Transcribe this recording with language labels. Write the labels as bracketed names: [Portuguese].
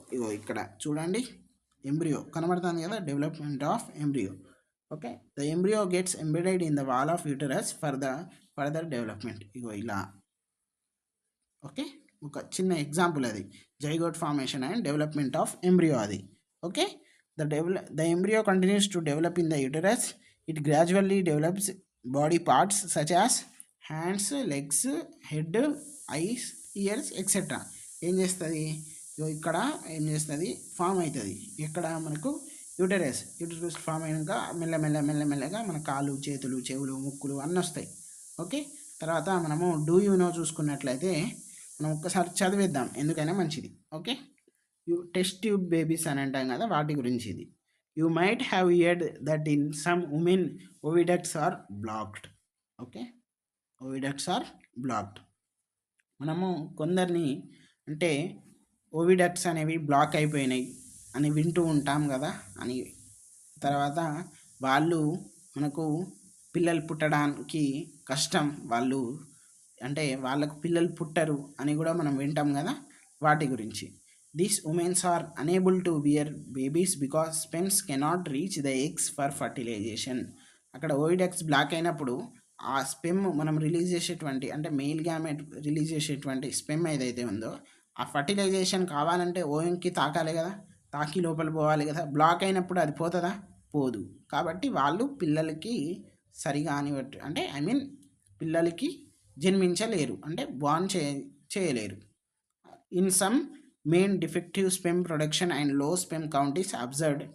[Telugu] ఇగో ఇక్కడ చూడండి, ఎంబ్రియో కనబడుతుంది కదా, [English] Development of embryo. Okay, the embryo gets embedded in the wall of uterus for the further development. [Telugu] ఇగో ఇలా. Okay, ఒక చిన్న ఎగ్జాంపుల్ అది, [English] zygote formation and development of embryo [Telugu] అది. [English] Okay, the embryo continues to develop in the uterus. It gradually develops body parts such as hands, legs, head, eyes, ears, etc. [Telugu] ఏం చేస్తుంది? ఇక్కడ ఏం చేస్తుంది? ఫామ్ అవుతుంది. ఇక్కడ మనకు యూటరస్ ఫామ్ అయినాక మెల్లమెల్లగా మన కాళ్ళు, చేతులు, చెవులు, ముక్కులు అన్నీ వస్తాయి. ఓకే, తర్వాత మనము [English] do you know [Telugu] చూసుకున్నట్లయితే మనం ఒక్కసారి చదివేద్దాం, ఎందుకైనా మంచిది. ఓకే, టెస్ట్ ట్యూబ్ బేబీస్ అని అంటాం కదా, వాటి గురించి ఇది. [English] You might have heard that in some women oviducts are blocked. [Telugu] Okay, [English] Oviducts are blocked. [Telugu] మనము కొందరిని అంటే ఓవిడక్ట్స్ అనేవి బ్లాక్ అయిపోయినాయి అని వింటూ ఉంటాం కదా అని. తర్వాత వాళ్ళు మనకు పిల్లలు పుట్టడానికి కష్టం, వాళ్ళు అంటే వాళ్ళకు పిల్లలు పుట్టరు అని కూడా మనం వింటాం కదా, వాటి గురించి. [English] These women are unable to bear babies because sperms cannot reach the eggs for fertilization. [Telugu] అక్కడ ఓవిడక్ట్స్ బ్లాక్ అయినప్పుడు ఆ స్పెమ్ మనం రిలీజ్ చేసేటువంటి అంటే మెయిల్ గ్యామెట్ రిలీజ్ చేసేటువంటి స్పెమ్ ఏదైతే ఉందో ఆ ఫర్టిలైజేషన్ కావాలంటే ఓయంకి తాకాలి కదా, తాకి లోపల పోవాలి కదా. బ్లాక్ అయినప్పుడు అది పోతుందా? పోదు. కాబట్టి వాళ్ళు పిల్లలకి సరిగా అంటే పిల్లలకి జన్మించలేరు, అంటే బార్న్ చేయలేరు. [English] In some main defective sperm production and low sperm count is observed.